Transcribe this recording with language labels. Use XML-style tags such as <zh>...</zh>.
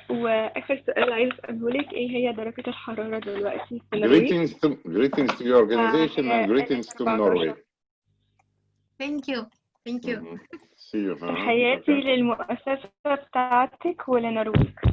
<ar>واخر سؤال عايز اساله لك، ايه هي درجة الحرارة دلوقتي في النرويج؟</ar> <en>Greetings to your organization and greetings to Norway. Thank you. Thank you. See you.</en> <ar>تحياتي للمؤسسة بتاعتك وللنرويج.</ar>